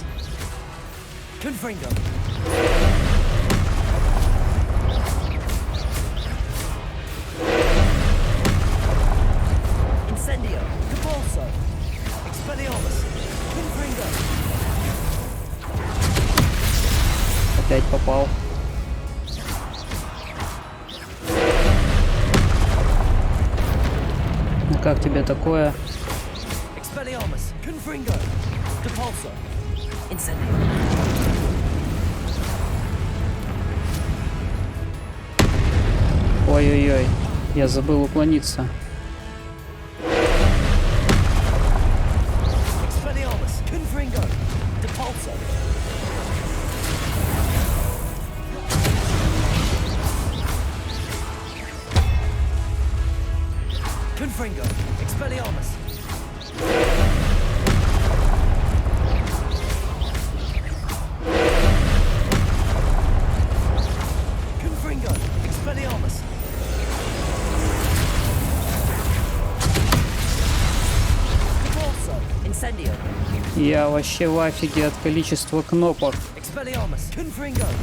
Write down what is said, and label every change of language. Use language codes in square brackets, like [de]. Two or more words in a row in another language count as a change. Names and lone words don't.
[la] Confringo. Incendio. Depulso. Expelliarmus. Confringo. [ru] Опять попал. Ну как тебе такое? [la] Expelliarmus. Confringo. Depulso. Incendio. [ru] Ой-ой-ой, я забыл уклониться. [la] Expelliarmus, Confringo, Depulso. Confringo, Expelliarmus. Confringo, Expelliarmus. Depulso, Incendio. [ru] Я вообще в афиге от количества кнопок. [la] Expelliarmus, Confringo.